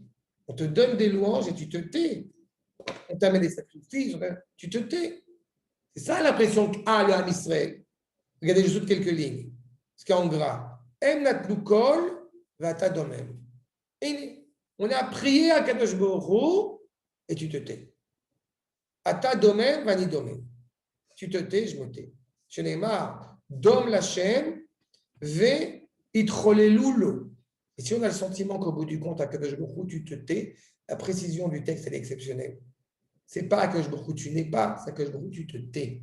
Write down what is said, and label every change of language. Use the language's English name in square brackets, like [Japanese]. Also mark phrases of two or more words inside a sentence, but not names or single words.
[French] On te donne des louanges et tu te tais. On t'amène des sacrifices, tu te tais. C'est ça l'impression qu'a le [Hebrew] עם ישראל. [French] Regardez juste quelques lignes. Ce qui est en gras. On a prié à [Hebrew] קדוש ברוך הוא [French] et tu te tais. [Hebrew] אתה דומם ואני דומם. [French] Tu te tais, je me tais. [Hebrew] שנאמר דום לכם והתחולל לו. [French] Et si on a le sentiment qu'au bout du compte, à [Hebrew] קדוש ברוך הוא, [French] tu te tais, la précision du texte, elle est exceptionnelle. C'est pas à [Hebrew] קדוש ברוך הוא, [French] tu n'es pas, c'est à [Hebrew] קדוש ברוך הוא, [French] tu te tais.